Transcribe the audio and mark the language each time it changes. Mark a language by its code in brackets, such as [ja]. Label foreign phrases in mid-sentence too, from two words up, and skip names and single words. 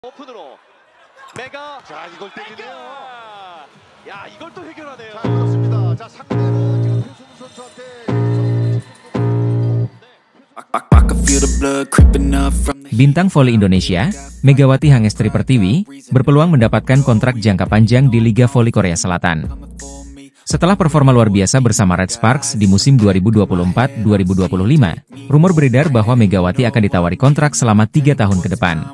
[ko] 오픈으로 메가. 자, 이걸 때리네요. 야, 이걸 또 해결하네요. 자, 그렇습니다. 자, 상대는 지금 표승 선수한테 [id] Bintang voli Indonesia, Megawati Hangestri Pertiwi, berpeluang mendapatkan kontrak jangka panjang di Liga Voli Korea Selatan. Setelah performa luar biasa bersama Red Sparks di musim 2024-2025, rumor beredar bahwa Megawati akan ditawari kontrak selama 3 tahun ke depan.